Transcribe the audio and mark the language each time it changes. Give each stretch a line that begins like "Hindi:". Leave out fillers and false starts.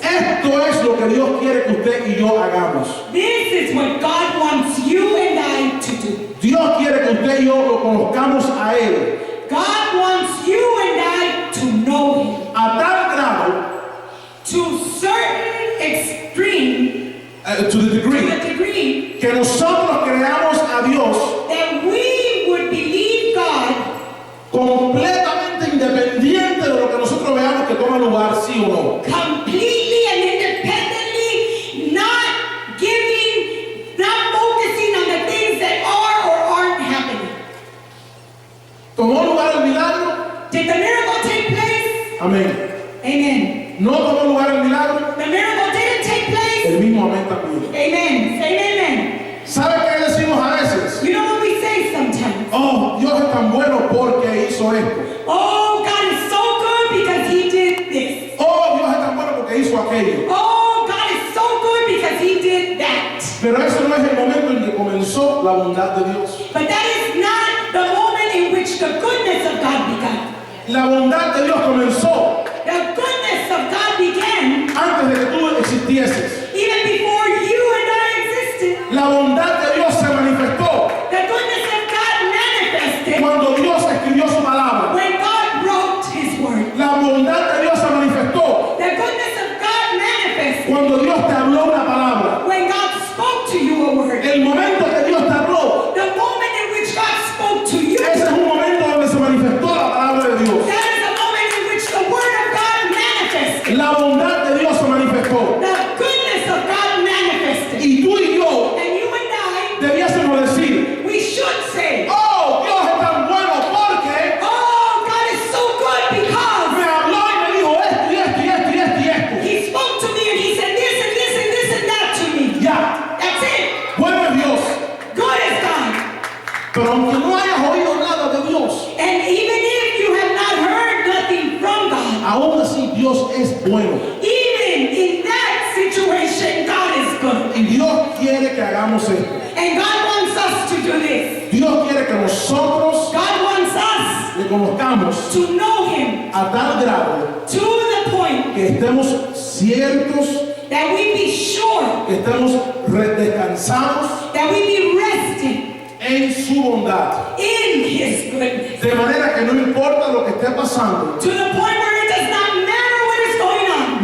Spanish: Esto es lo que Dios quiere que usted y yo hagamos.
English: This is what God wants you and I to do.
Spanish: Dios quiere que usted y yo lo conozcamos a Él
English: God wants you and I to know Him
Spanish: a tal grado,
English: to certain extreme, to the to degree, a degree
Spanish: que nosotros creamos a Dios
English: that we would believe God
Spanish: completamente independiente de lo que nosotros veamos que toma lugar, sí o no.
English: completely and independently, not giving, not focusing on the things that are or aren't happening.
Spanish: ¿Tomó lugar el milagro?
English: Did the miracle take place?
Spanish: Amén.
English: Amen.
Spanish: ¿No tomó lugar el milagro?
English: The miracle didn't take place?
Spanish: El mismo amén también.
English: Amen. Say amen.
Spanish: ¿Sabe qué decimos a veces?
English: You know what we say sometimes?
Spanish: Oh, Dios es tan bueno porque hizo esto.
English: Oh, God is so good because He did this.
Spanish: Oh, Dios es tan bueno porque hizo aquello.
English: Oh, God is so good because He did that.
Spanish: Pero ese no es el momento en que comenzó la bondad de Dios.
English: But that is not the moment in which the goodness of God began.
Spanish: La bondad de Dios comenzó
English: The goodness of God began
Spanish: antes de que tú existieses.
English: even before you and I existed.
Spanish: La bondad de Dios se manifestó
English: The goodness of God manifested
Spanish: cuando Dios escribió su palabra.
English: when God wrote His word.
Spanish: La bondad de Dios se manifestó
English: The goodness of God manifested
Spanish: cuando Dios te habló una palabra.
English: when God spoke to you a word.
Spanish: El momento que Dios te habló,
English: The moment in which God spoke to you,
Spanish: ese es un momento donde se manifestó la palabra de Dios.
English: that is the moment in which the word of God manifested.
Spanish: La bondad de Dios se manifestó.
English: The goodness of God manifested.
Spanish: Y tú y yo
English: And you and I,
Spanish: debiésemos decir,
English: we should say,
Spanish: oh, Dios es tan bueno porque
English: oh, God is so good because
Spanish: me habló y me dijo esto y esto y esto y esto y esto.
English: He spoke to me and He said this and this and this and that to me.
Spanish: Ya,
English: That's it.
Spanish: bueno es Dios.
English: Good is God.
Spanish: Pero aunque no hayas oído nada de Dios,
English: And even if you have not heard nothing from God,
Spanish: aún así Dios es bueno.
English: even in that situation, God is good.
Spanish: Y Dios quiere que hagamos esto.
English: And God wants us to do this.
Spanish: Dios quiere que nosotros
English: God wants us
Spanish: le conozcamos
English: to know Him
Spanish: a tal grado
English: to the point
Spanish: que estemos ciertos,
English: that we be sure,
Spanish: que estemos descansados
English: that we be resting
Spanish: en su bondad.
English: in His goodness.
Spanish: De manera que no importa lo que esté pasando,
English: To the point where it does not matter what is going on.